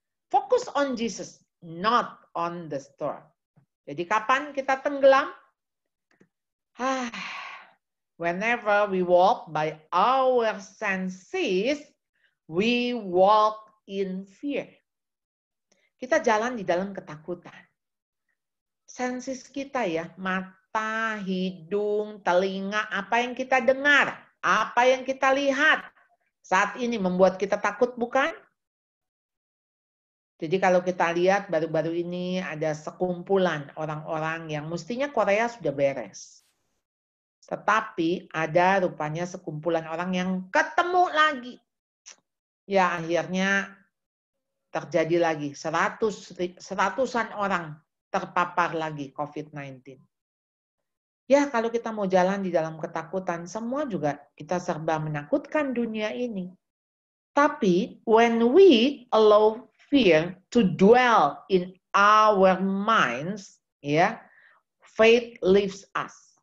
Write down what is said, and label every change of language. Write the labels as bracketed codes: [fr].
[en] Fokus on Jesus, not on the storm. [id] Jadi kapan kita tenggelam? [en] Whenever we walk by our senses, we walk in fear. [id] Kita jalan di dalam ketakutan. Senses kita ya, mata, hidung, telinga, apa yang kita dengar, apa yang kita lihat, saat ini membuat kita takut, bukan? Jadi kalau kita lihat baru-baru ini ada sekumpulan orang-orang yang mestinya Korea sudah beres. Tetapi ada rupanya sekumpulan orang yang ketemu lagi. Ya akhirnya terjadi lagi, seratusan orang terpapar lagi COVID-19. Ya kalau kita mau jalan di dalam ketakutan, semua juga kita serba menakutkan dunia ini. [en] Tapi when we allow fear to dwell in our minds, ya, faith leaves us.